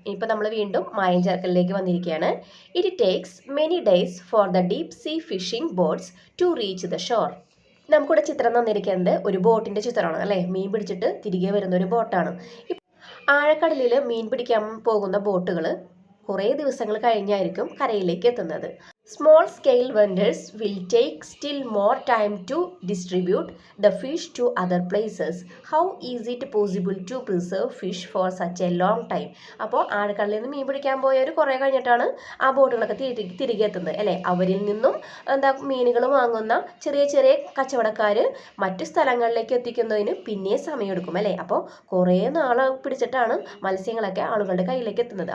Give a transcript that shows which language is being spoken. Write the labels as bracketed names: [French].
[Malayalam] ഇപ്പോൾ നമ്മൾ വീണ്ടും മായം ചേർക്കലിലേക്ക് വന്നിരിക്കുകയാണ്. [English] It takes many days for the deep sea fishing boats to reach the shore. [Malayalam] നമുക്കിവിടെ ചിത്രം തന്നിരിക്കുന്നത് ഒരു ബോട്ടിൻ്റെ ചിത്രമാണ് അല്ലേ. മീൻ പിടിച്ചിട്ട് തിരികെ വരുന്ന ഒരു ബോട്ടാണ്. ആഴക്കടലിൽ മീൻ പിടിക്കാൻ പോകുന്ന ബോട്ടുകൾ കുറേ ദിവസങ്ങൾ കഴിഞ്ഞായിരിക്കും കരയിലേക്ക് എത്തുന്നത്. [English] Small scale vendors will take still more time to distribute the fish to other places. How is it possible to preserve fish for such a long time? [Malayalam] അപ്പോൾ ആഴക്കടലിൽ നിന്ന് മീൻ പിടിക്കാൻ പോയവർ കുറേ കഴിഞ്ഞിട്ടാണ് ആ ബോട്ടുകളൊക്കെ തിരികെ എത്തുന്നത് അല്ലേ. അവരിൽ നിന്നും മീനുകൾ വാങ്ങുന്ന ചെറിയ ചെറിയ കച്ചവടക്കാർ മറ്റു സ്ഥലങ്ങളിലേക്ക് എത്തിക്കുന്നതിന് പിന്നെ സമയമെടുക്കും അല്ലേ. അപ്പോൾ കുറേ നാൾ പിടിച്ചിട്ടാണ് മത്സ്യങ്ങളൊക്കെ ആളുകളുടെ കയ്യിലേക്ക് എത്തുന്നത്.